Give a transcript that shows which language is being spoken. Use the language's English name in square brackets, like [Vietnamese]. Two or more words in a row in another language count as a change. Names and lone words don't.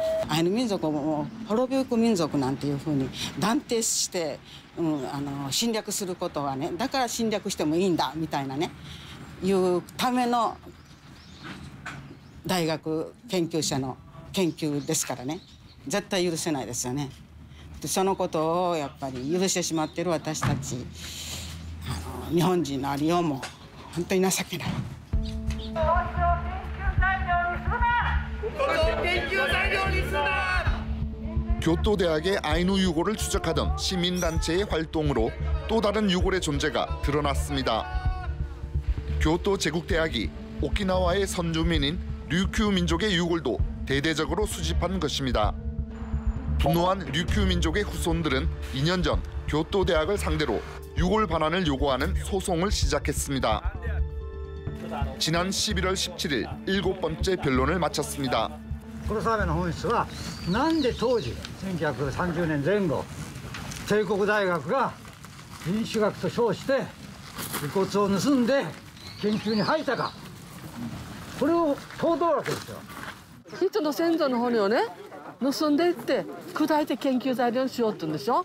[Japanese] アイヌ民族をもう滅びゆく民族なんていうふうに断定して、侵略することはね、だから侵略してもいいんだみたいなね、いうための大学研究者の研究ですからね、絶対許せないですよね。でそのことをやっぱり許してしまっている私たち日本人のありようも本当に情けない。 [Korean] 교토대학의 아이누 유골을 추적하던 시민단체의 활동으로 또 다른 유골의 존재가 드러났습니다. 교토 제국대학이 오키나와의 선주민인 류큐 민족의 유골도 대대적으로 수집한 것입니다. 분노한 류큐 민족의 후손들은 2년 전 교토대학을 상대로 유골 반환을 요구하는 소송을 시작했습니다. 지난 11월 17일 7번째 변론을 마쳤습니다. [Japanese] このサーベの本質はなんで当時1930年前後帝国大学が民主学と称して遺骨を盗んで研究に入ったかこれを問うわけですよ。人の先祖の骨をね盗んでいって砕いて研究材料にしようって言うんでしょ。